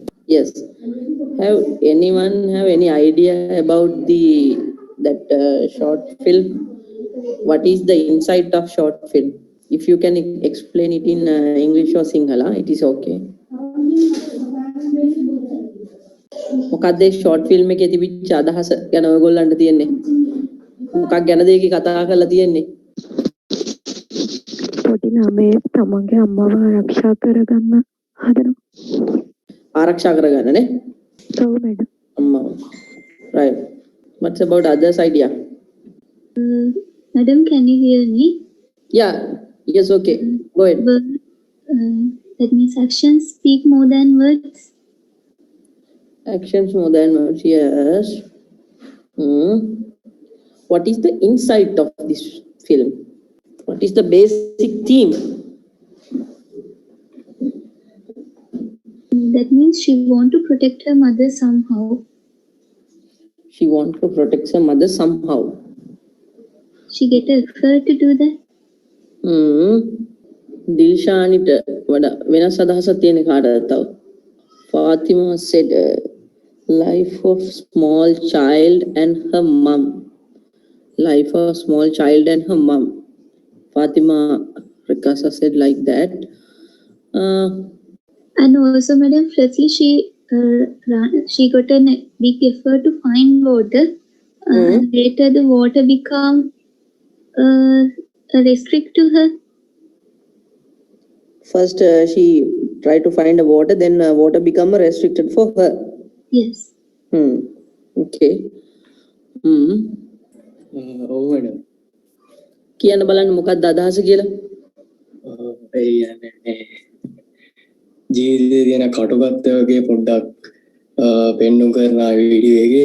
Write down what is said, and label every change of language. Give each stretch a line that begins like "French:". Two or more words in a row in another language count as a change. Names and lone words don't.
English: Yes. Have anyone have any idea about that short film? What is the insight of short film? If you can explain it in English or Sinhala, it is okay.
Sinhala: මොකක්ද
English: short film
Sinhala: එකේ තිබිච්ච අදහස ගැන ඔයගොල්ලන්ට තියෙන්නේ? මොකක් ගැනද ඒකේ කතා කරලා තියෙන්නේ? පොඩි ළමයෙක් තමන්ගේ අම්මව ආරක්ෂා කරගන්න හදනවා. ආරක්ෂා කරගන්න නේ? ඔව් මැඩම්. අම්මව.
English: Right. What's about others idea? Madam, can you hear me? Yeah. Yes, okay. Go ahead. That means actions speak more than words. Actions more than words, yes. What is the insight of this film? What is the basic theme? That means she want to protect her mother somehow. She want to protect her mother somehow. She get a effort to do that.
Sinhala: Dilshanita වඩා වෙනස් අදහසක් තියෙන කාටද තව?
English: Fatima said life of small child and her mom. Life of small child and her mom. Fatima Rikasa said like that. And also, Madam, firstly she got a big effort to find water. And later the water become restrict to her. First she tried to find a water, then water become restricted for her. Yes. Okay.
Sinhala: ඔව් මැඩම්. කියන්න බලන්න මොකක්ද අදහස කියලා. ඒ කියන්නේ ජීවිතයේ තියෙන කටුකත්ත වගේ පොඩ්ඩක් පෙන්නුම් කරන වීඩියෝ එකේ.